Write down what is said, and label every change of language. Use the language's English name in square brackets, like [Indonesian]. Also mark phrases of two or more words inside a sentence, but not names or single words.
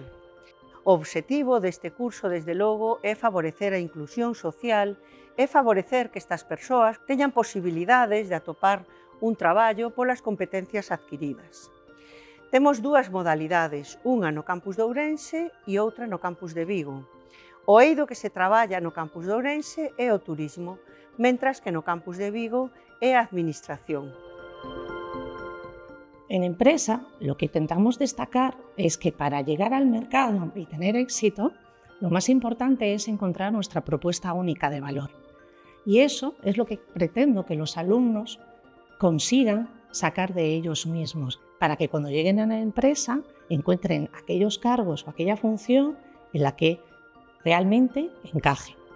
[Galician] O obxectivo deste curso, desde logo, é favorecer a inclusión social e favorecer que estas persoas teñan posibilidades de atopar un traballo polas competencias adquiridas. Temos dúas modalidades, unha no campus de Ourense e outra no campus de Vigo. O eido que se traballa no campus de Ourense é o turismo, mentras que no campus de Vigo é a administración. [Spanish] En empresa, lo que intentamos destacar es que para llegar al mercado y tener éxito, lo más importante es encontrar nuestra propuesta única de valor. Y eso es lo que pretendo que los alumnos consigan sacar de ellos mismos, para que cuando lleguen a la empresa encuentren aquellos cargos o aquella función en la que realmente encaje.